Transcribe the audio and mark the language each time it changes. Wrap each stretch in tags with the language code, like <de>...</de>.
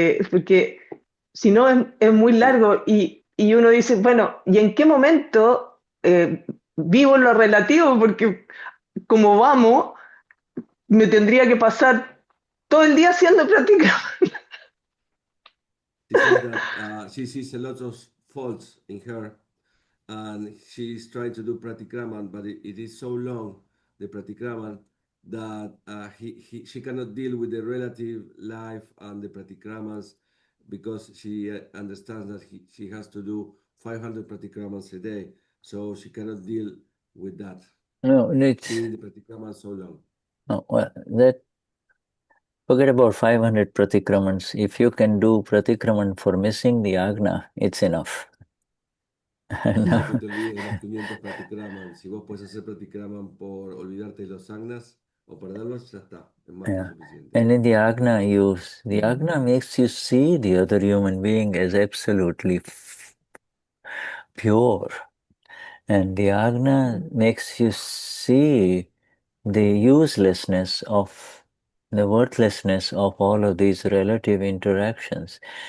<es>Porque si no es muy largo y uno dice, bueno, ¿y en qué momento vivo lo relativo? Porque como vamos, me tendría que pasar todo el día haciendo pratikraman.</es> <en>She says that she sees a lot of faults in her, and she's trying to do pratikraman, but it is so long, the pratikraman, that she cannot deal with the relative life and the pratikramans, because she understands that she has to do 500 pratikramans a day, so she cannot deal with that.</en> <es>No,</es> <en>Seeing the pratikraman so long. No, well, forget about 500 pratikramans. If you can do pratikraman for missing the agna, it's enough.</en> <es>Dice, no te olvides de los 500 pratikraman. Si vos puedes hacer pratikraman por olvidarte de los agnas o perderlos, ya está, es más que suficiente.</es> <en>And in the agna the agna makes you see the other human being as absolutely pure. And the agna makes you see the uselessness of, the worthlessness of all of these relative interactions.</en>